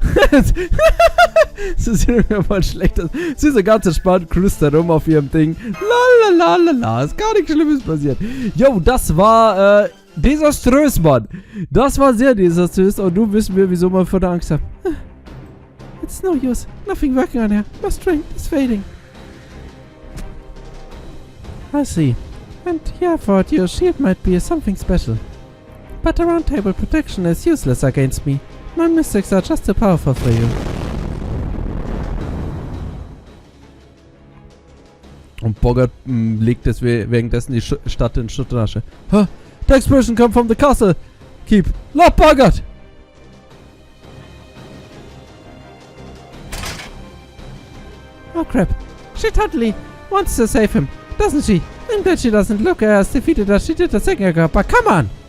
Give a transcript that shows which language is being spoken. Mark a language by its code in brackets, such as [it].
[de] Das ist mir mal schlecht. Sie ist so ganz entspannt, cruist da rum auf ihrem Ding. Lalalala, ist gar nichts Schlimmes passiert. Jo, das war desaströs, Mann. Das war sehr desaströs und nun wissen wir, wieso man vor der Angst hat. [en] It's no use. Nothing working on here. My strength is fading. I see. And yeah, I thought your shield might be something special. But the round table protection is useless against me. My mystics are just too powerful for you. [de] Und Boggart legt währenddessen die Stadt in Schutt und Asche. Huh? [en] The explosion come from the castle. Keep. Lord Boggart! Oh crap. She totally wants to save him, doesn't she? And that she doesn't look as defeated as she did a second ago, but come on!